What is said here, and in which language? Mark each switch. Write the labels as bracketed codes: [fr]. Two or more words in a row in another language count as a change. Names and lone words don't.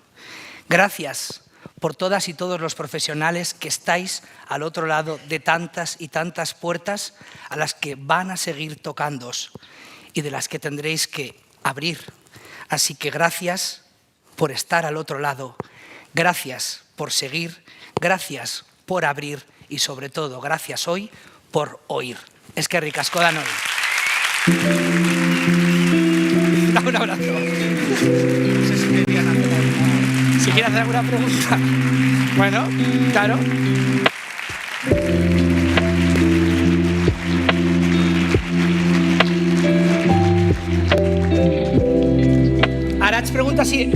[es] Gracias por todas y todos los profesionales que estáis al otro lado de tantas y tantas puertas a las que van a seguir tocándoos y de las que tendréis que abrir. Así que gracias por estar al otro lado, gracias por seguir, gracias por abrir y sobre todo gracias hoy por oír. [eu] Eskerrik asko danoi. [es] Un abrazo. No sé si querían hacer alguna... Si quieren hacer alguna pregunta. Bueno, claro. Arach pregunta si...